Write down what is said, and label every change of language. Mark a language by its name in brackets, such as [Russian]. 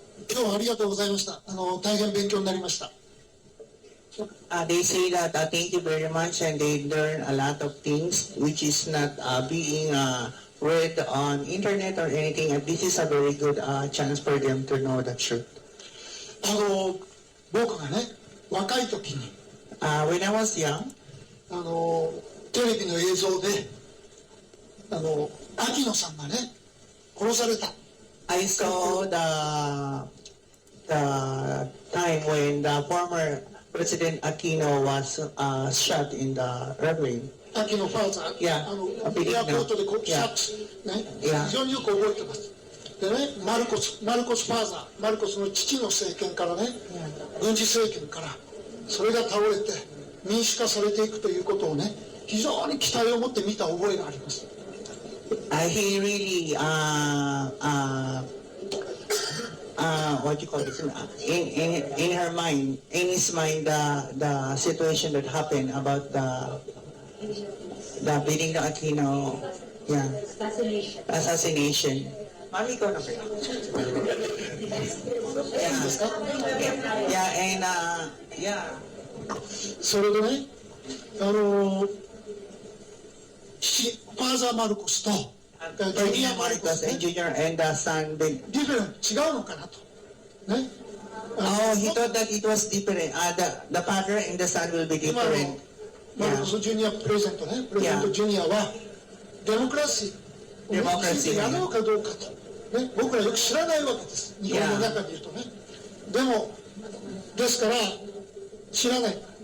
[Japanese] 今日はありがとうございました。大変勉強になりました。 [English] They say that thank you very much, and they learn a lot of things which is not being read on internet or anything, and this is a very good chance for them to know the truth. [Japanese] 僕がね、若い時に、 [English] When I was young, [Japanese] テレビの映像で、秋野さんがね、殺された。 [English] I saw the time when the former President Aquino was shot in the airplane. [Japanese] 秋野ファーザー、 [English] Yeah, [Japanese] エアポートでこう、 [English] Yeah. [Japanese] ね、 [English] Yeah. [Japanese] 非常によく覚えてます。でね、マルコスファーザー、マルコスの父の政権からね、軍事政権から、それが倒れて民主化されていくということをね、非常に期待を持って見た覚えがあります。 [English] He really what do you call this? In her mind, in his mind, the situation that happened about the beating the Aquino, yeah, assassination. [Filipino] Mami, ikaw na ba? [English] Yeah, and yeah. [Japanese] それでね、ファーザーマルコスとジュニアマルコス、ね、 [English] Junior and the son. [Japanese] ディフェンス違うのかなと。ね。 [English] Oh, he thought that it was different. The father and the son will be [Japanese] 今の [English] different. [Japanese] マルコスジュニアプレゼントね、プレゼントジュニアはデモクラシーをね、ついてやろうかどうかと、ね、僕らよく知らないわけです。日本の中で言うとね。でもですから知らない。